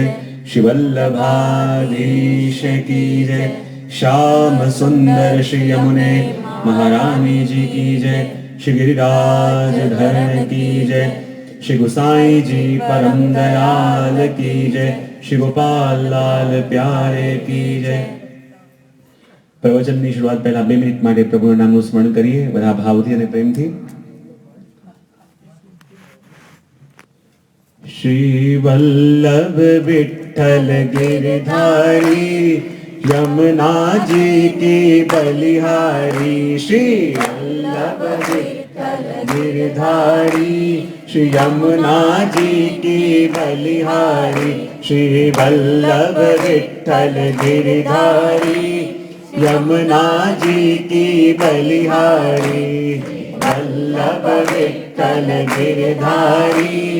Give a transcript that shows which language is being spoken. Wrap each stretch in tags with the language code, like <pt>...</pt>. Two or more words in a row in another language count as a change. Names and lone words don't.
<hi>श्री वल्लभाधीश की जय, श्याम सुंदर श्री यमुने महारानी जी की जय, श्री गिरिराज धरण की जय, श्री गुसाई जी परम दयाल की जय, श्री गोपाल लाल प्यारे की जय.</hi> <gu>પ્રવચનની શરૂઆત પહેલા 2 મિનિટ માટે પ્રભુના નામનું સ્મરણ કરીએ બધા ભાવથી અને પ્રેમથી.</gu> <hi>શ્રી વલ્લભ વિઠ્ઠલ गिरधारी यमुना जी की बलिहारी, श्री वल्लभ विठ्ठल गिरधारी श्री यमुना जी की बलिहारी श्री वल्लभ विठ्ठल गिरधारी यमुना जी की बलिहारी वल्लभ विठ्ठल गिरधारी</hi>